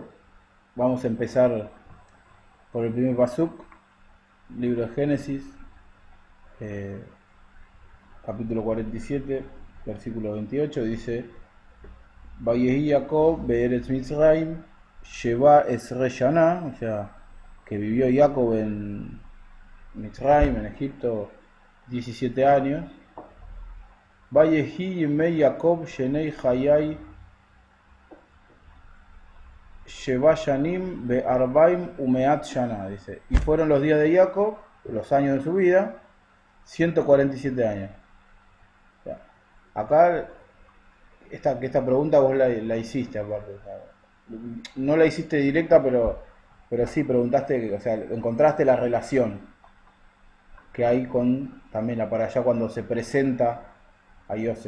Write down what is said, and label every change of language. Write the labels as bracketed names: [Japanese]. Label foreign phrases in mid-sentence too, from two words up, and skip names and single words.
[Spanish] Vamos a empezar por el primer pasuk, libro de Génesis, eh, capítulo 47, versículo 28, dice: [Hebrew] ויחי יעקב בארץ מצרים שבע עשרה שנה, [Spanish] o sea, que vivió Jacob en Mitzrayim, en Egipto, 17 años. [Hebrew] ויהי ימי יעקב שני חייו שבע שנים וארבעים ומאת שנה, [Spanish] dice. Y fueron los días de Jacob, los años de su vida, 147 años. O sea, acá, esta pregunta vos la hiciste aparte. O sea, no la hiciste directa, pero sí preguntaste, o sea, encontraste la relación que hay con también la para allá cuando se presenta a Yosef.